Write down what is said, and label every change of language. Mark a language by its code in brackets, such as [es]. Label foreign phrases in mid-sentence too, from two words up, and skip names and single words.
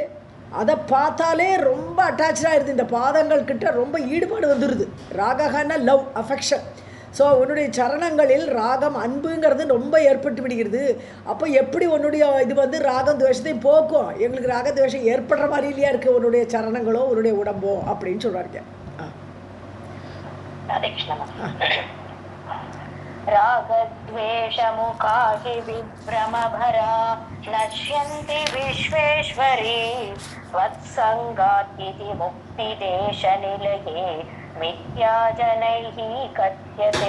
[ta] அதை பார்த்தாலே ரொம்ப அட்டாச்சாக இருக்குது. இந்த பாதங்கள் கிட்ட ரொம்ப ஈடுபாடு வந்துடுது. ராகன்னா [en] love, affection. [ta] ஸோ உன்னுடைய சரணங்களில் ராகம் அன்புங்கிறது ரொம்ப ஏற்பட்டு விடுகிறது. அப்போ எப்படி உன்னுடைய இது ராகம் துவேஷத்தையும் போக்கும். எங்களுக்கு ராகத்வேஷம் ஏற்படுற மாதிரி இல்லையா இருக்குது உன்னுடைய சரணங்களோ உன்னுடைய உடம்போ அப்படின்னு சொல்கிறாங்க. [sa] रागद्वेषमुखा हि विभ्रमभरा नश्यन्ति विश्वेश्वरी त्वत्सङ्गात् इति मुक्तिदेशनिलये मिथ्या जनैः कथ्यते।